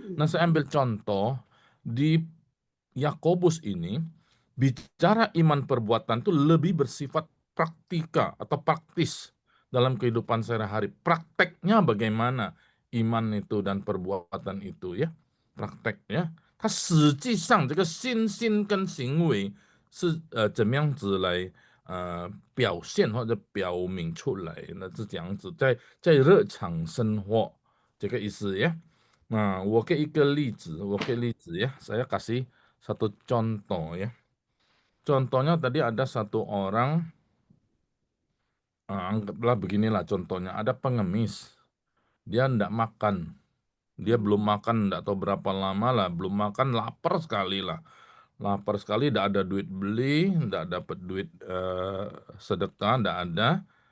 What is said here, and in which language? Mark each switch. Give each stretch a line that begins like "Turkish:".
Indonesian: Nah, saya ambil contoh di Yakobus ini bicara iman perbuatan itu lebih bersifat praktika atau praktis dalam kehidupan sehari-hari. Prakteknya bagaimana iman itu dan perbuatan itu ya. Prakteknya.
Chinese: 它实际上这个心心跟行为是怎么样子来表现或者表明出来呢？是这样子，在日常生活这个意思ya. Nah, 我给一个例子ya.
Indonesian: Saya kasih satu contoh ya. Contohnya tadi ada satu orang, anggaplah beginilah contohnya, ada pengemis, dia ndak makan, dia belum makan ndak tahu berapa lama lah, belum makan, lapar sekali, ndak ada duit beli, ndak dapat duit sedekah, ndak ada.